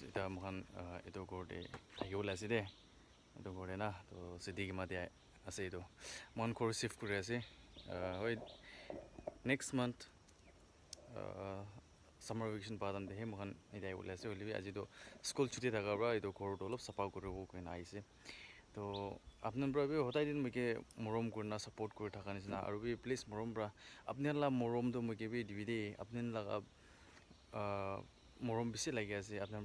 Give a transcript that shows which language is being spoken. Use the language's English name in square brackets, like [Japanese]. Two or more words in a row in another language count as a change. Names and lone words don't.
[Naga Pidgin] Ita mohan ito gorde thagiwala ase de. Ito gorde na to city ki mate ase ito. Mohan khor shift kuri ase. Hoi [English] next month summer vacation [Naga Pidgin] padam de he mohan ita wala ase holi aji to school chuti thaga bra ito khor dolop sapa koribo koina aise. To apnan bra bi hotai din muke morom kurna support kuri thaka nisna aru bi please morom bra apnan la morom do muke bi divide apnan la morom bisi lagi ase apnan bra